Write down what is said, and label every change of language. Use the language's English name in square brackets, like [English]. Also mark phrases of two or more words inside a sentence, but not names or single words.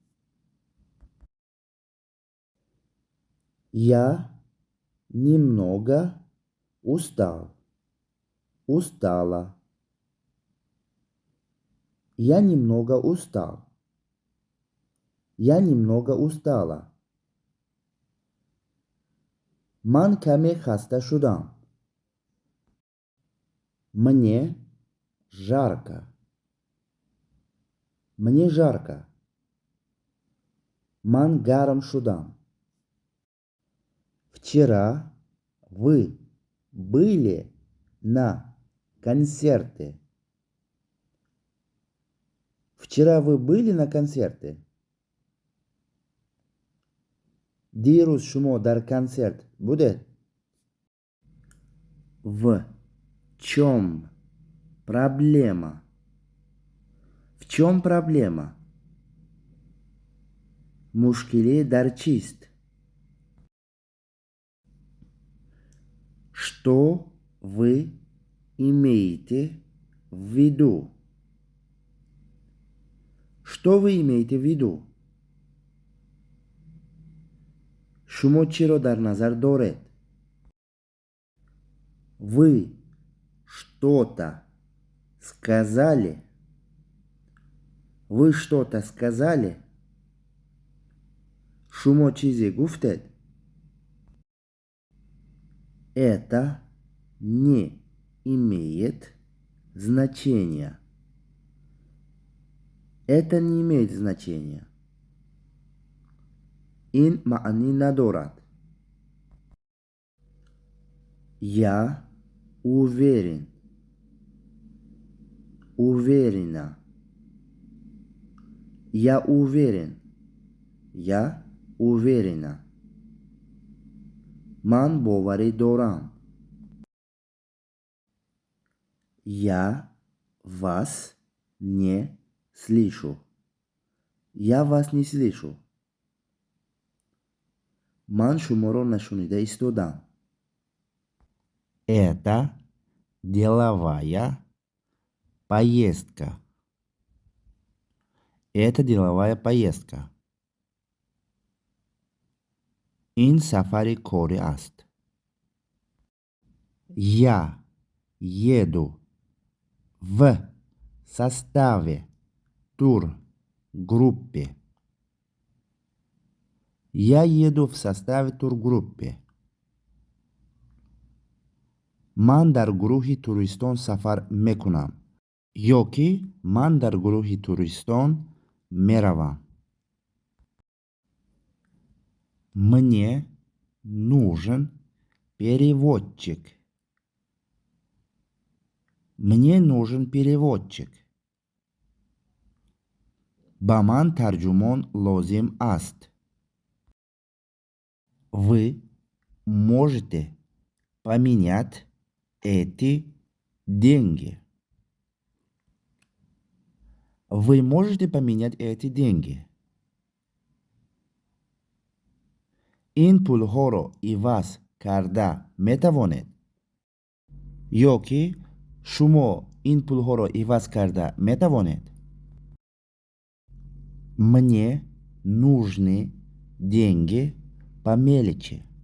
[Russian] Я немного устал. Устала. Я немного устал. Я немного устала. [Tajik] Ман каме хаста шудам. [Russian] Мне жарко. Мне жарко. [Tajik] Ман гарам шудам. [Russian] Вчера вы были на концерте. Вчера вы были на концерте. [Tajik] Дирус шумо дар концерт будет? [Russian] В чем проблема? В чем проблема? [Tajik] Мушкиле дар чист. [Russian] Что вы имеете в виду? Что вы имеете в виду? [Tajik] Шумо чиро дар назар доред? [Russian] Вы что-то сказали? Вы что-то сказали? [Tajik] Шумо чизе гуфтед? [Russian] Это не имеет значения. Это не имеет значения. [Tajik] Ин маани надорат. [Russian] Я уверен. Уверена. Я уверен. Я уверена. [Tajik] Ман бовари дорам. [Russian] Я вас не слышу. Я вас не слышу. [Tajik] Ман шуморо нашунида истодам. [Russian] Это деловая поездка. Это деловая поездка. [Tajik] Ин сафари кори аст. [Russian] Я еду в составе тургруппы. Я еду в составе тургруппы. [Tajik] Ман дар гурӯҳи туристон сафар мекунам. Ё ки ман дар гурӯҳи туристон меравам. [Russian] Мне нужен переводчик. Мне нужен переводчик. [Tajik] Ба ман тарҷумон лозим аст. [Russian] Вы можете поменять эти деньги. Вы можете поменять эти деньги. [Tajik] Ин пулҳоро иваз карда метавонед? Ё ки шумо ин пулҳоро иваз карда метавонед? [Russian] Мне нужны деньги по мелочи.